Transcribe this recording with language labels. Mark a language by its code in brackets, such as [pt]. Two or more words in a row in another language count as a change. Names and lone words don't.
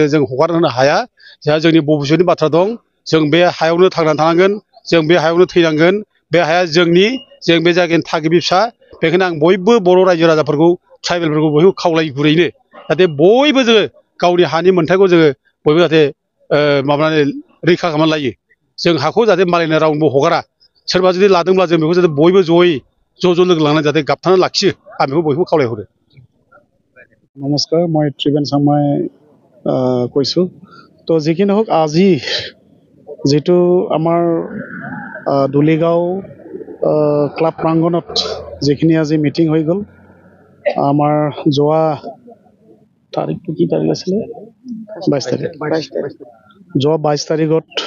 [brx] जों हगार होनो हाया जोंहा जोंनि भबिष्यतनि बाथ्रा दं जों बे हायावनो थांनानै थानांगोन जों बे हायावनो थैनांगोन बे हाया जोंनि जों बे जायगानि थागिबि फिसा बेखायनो आं बयबो बर' रायजो राजाफोरखौ ट्राइबेलफोरखौ बयबो खावलायो गुरैनो जाहाथे बयबो जोङो गावनि हानि मोन्थायखौ जोङो बयबो जाहाथे माबानानै रैखा खालामनानै लायो जों हाखौ जाहाथे मालायनो रावनोबो हगारा सोरबा जुदि लादोंब्ला जों बेखौ जाहाथे बयबो जयै ज' लोगो लानानै जाहाथे गाबथानानै लाखियो आं बेखौ बयबो खावलायहरो [hi] नमस्कार मैं [as] त्रिवेन सांमाই কৈছোঁ তো যিকি নহওক আজি যিটো আমাৰ দুলিগাঁও ক্লাব প্ৰাংগণত যিখিনি আজি মিটিং হৈ গ'ল আমাৰ যোৱা তাৰিখটো কি তাৰিখ আছিলে 22 তাৰিখ যোৱা 22 তাৰিখত